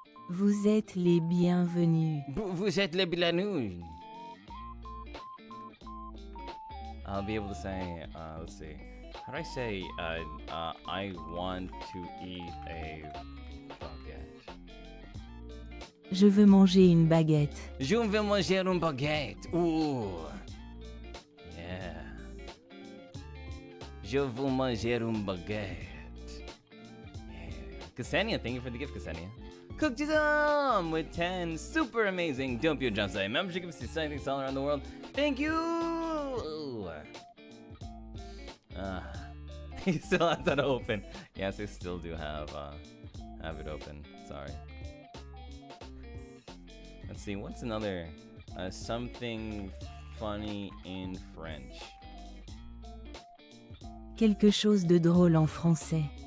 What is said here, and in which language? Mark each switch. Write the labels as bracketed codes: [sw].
[fr] Vous êtes les bienvenus. Vous êtes les bienvenus. [en] I'll be able to say, let's see, how do I say, I want to eat a baguette. [fr] Je veux manger une baguette. Je veux manger une baguette. Ooh. Yeah. Je veux manger une baguette. [en] Yeah. Ksenia, thank you for the gift, Ksenia. Cooked them with 10 super amazing Doppio Dropscythe membership gifts to scythekicks all around the world. Thank you! He still has that open. Yes, I still do have it open. Sorry. Let's see, what's another something funny in French? [fr] Quelque chose de drôle en français.